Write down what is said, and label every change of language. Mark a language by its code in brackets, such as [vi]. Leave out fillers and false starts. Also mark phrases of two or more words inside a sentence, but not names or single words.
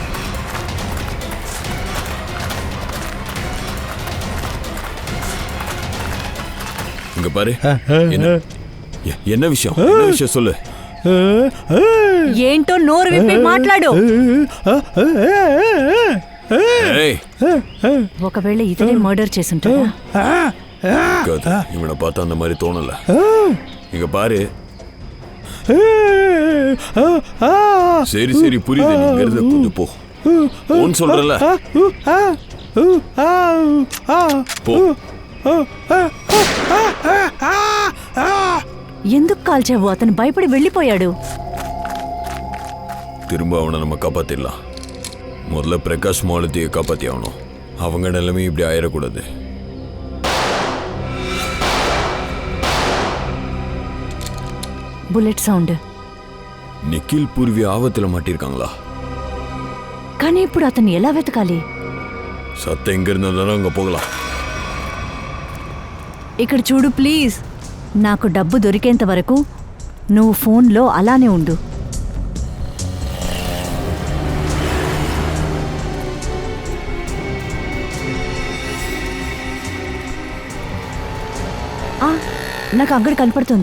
[ta] இங்க பாரு. என்ன விஷயம்? என்ன விஷயம் சொல்லு. [te] ఏంటో నోరు విప్పి మాట్లాడు. [ta] ஏய், [te] ఒకవేళ ఇతనే మర్డర్ చేసుంటాడా? [ta] கதை இவனை பார்த்தா அந்த மாதிரி தோணல. இங்க பாரு. சரி சரி புரியுது. நீங்க இருந்து கொஞ்சம் போ. போன்னு சொல்றல. போ. [te] ఎందుకు కాల్చావు? అతను భయపడి వెళ్ళిపోయాడు. [ta] திரும்ப அவனை நம்ம காப்பாத்திடலாம். முதல்ல பிரகாஷ் மாலத்தியை காப்பாத்தி ஆகணும். அவங்க நிலைமை இப்படி ஆயிடக்கூடாது. [te] బుల్లెట్ సౌండ్. [ta] நிக்கில் பூர்வி ஆபத்துல மாட்டிருக்காங்களா? [te] కానీ ఇప్పుడు అతన్ని ఎలా వెతకాలి? [ta] சத்தம் எங்க இருந்தாலும் அங்க போகலாம். [te] ఇక్కడ చూడు ప్లీజ్. నాకు డబ్బు దొరికేంత వరకు నువ్వు ఫోన్లో అలానే ఉండు. నాకు అంగడి కనపడుతుంది.